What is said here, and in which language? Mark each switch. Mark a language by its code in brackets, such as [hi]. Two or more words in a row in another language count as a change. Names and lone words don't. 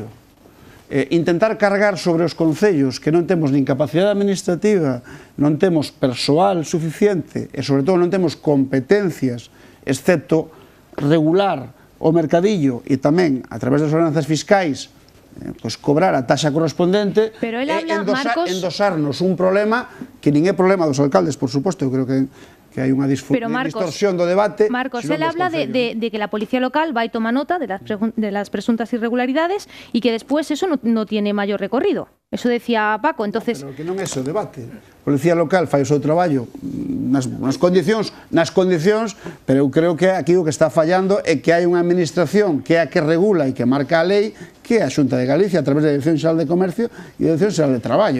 [gl] Intentar cargar sobre os concellos que non temos nin capacidade administrativa, non temos persoal suficiente e, sobre todo, non temos competencias, excepto regular o mercadillo e tamén, a través das ordenanzas fiscais, pois cobrar a taxa correspondente [es] Pero él [gl] e [es] habla, Marcos, [gl] endosarnos un problema que nin é problema dos alcaldes, por suposto, eu creo que hai unha distorsión do debate. [es] Marcos, él habla de que la policía local va y toma nota de las presuntas irregularidades y que después eso no tiene mayor recorrido. Eso decía Paco, entonces... [gl] Pero que non é ese o debate. A policía local fai o seu traballo nas condicións, pero eu creo que aquí o que está fallando é que hai unha administración que é a que regula e que marca a lei, que é a Xunta de Galicia a través da Dirección Xeral de Comercio e da Dirección Xeral de Traballo.